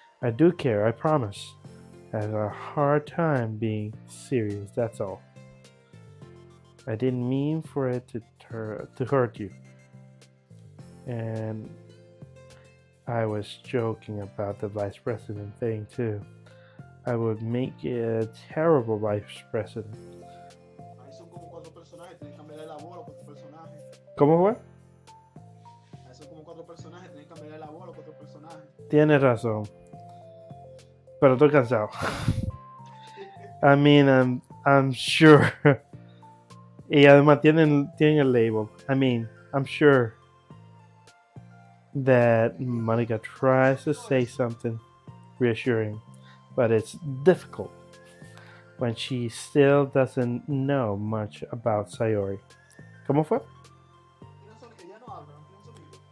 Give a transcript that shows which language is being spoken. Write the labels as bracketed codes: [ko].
[en] I do care, I promise. I have a hard time being serious, that's all. I didn't mean for it to hurt you. And I was joking about the vice president thing too. I would make a terrible vice president. [es] Ahí son como cuatro personajes, tienes que cambiarle la voz a los cuatro personajes. ¿Cómo fue? Ahí son como cuatro personajes, tienes que cambiarle la voz a los cuatro personajes. Tienes razón. Pero estoy cansado. [en] I mean, I'm sure. [es] Y además tienen el label. [en] I mean, I'm sure that Monica tries to say something reassuring, but it's difficult when she still doesn't know much about Sayori. [es] ¿Cómo fue? Tiene sonido, ya no habla, no tiene sonido.